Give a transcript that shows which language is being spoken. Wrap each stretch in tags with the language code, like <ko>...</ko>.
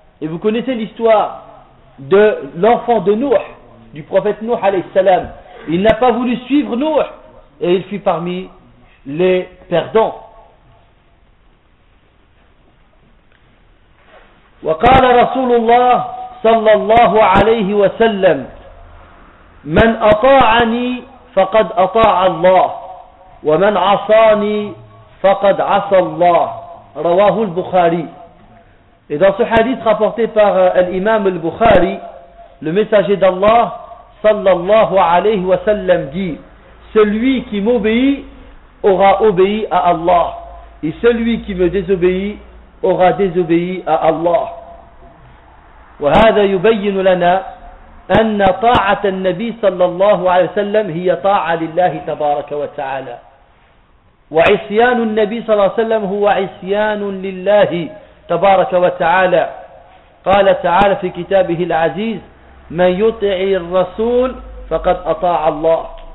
<fr>Et vous connaissez l'histoire de l'enfant de Nuh, du prophète Nuh عليه السلام. Il n'a pas voulu suivre Nuh et il fut parmi les perdants.</fr> <ar>وقال رسول الله صلى الله عليه وسلم: من أطاعني فقد أطاع الله ومن عصاني فقد عصى الله رواه البخاري.</ar> <fr>Et dans ce hadith rapporté par l'imam al-Bukhari, le messager d'Allah صلى الله عليه وسلم dit: celui qui m'obéit aura obéi à Allah et celui qui me désobéit aura désobéi à Allah.</fr> <ar>وهذا يبين لنا أن طاعة النبي صلى الله عليه وسلم هي طاعة لله تبارك وتعالى وعصيان النبي صلى الله عليه وسلم هو عصيان لله تبارك وتعالى. قال تعالى في كتابه العزيز: من يطع الرسول فقد أطاع الله.</ar>